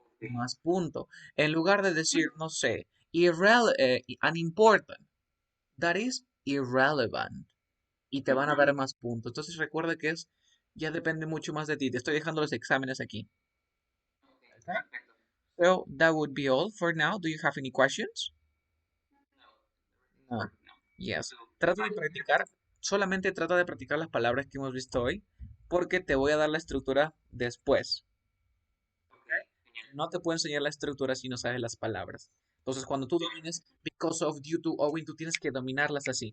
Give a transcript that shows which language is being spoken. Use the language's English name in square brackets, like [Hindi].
[Spanish] Más punto. En lugar de decir, no sé, unimportant, [English] that is irrelevant. [Spanish] Y te van a dar más puntos. Entonces recuerda que ya depende mucho más de ti. Te estoy dejando los exámenes aquí. [English] Okay. So that would be all for now. Do you have any questions? No. Yes. [Spanish] Trata de practicar, solamente trata de practicar las palabras que hemos visto hoy, porque te voy a dar la estructura después. No te puedo enseñar la estructura si no sabes las palabras. Entonces, cuando tú domines [English] because of, due to, owing, [Spanish] tú tienes que dominarlas así.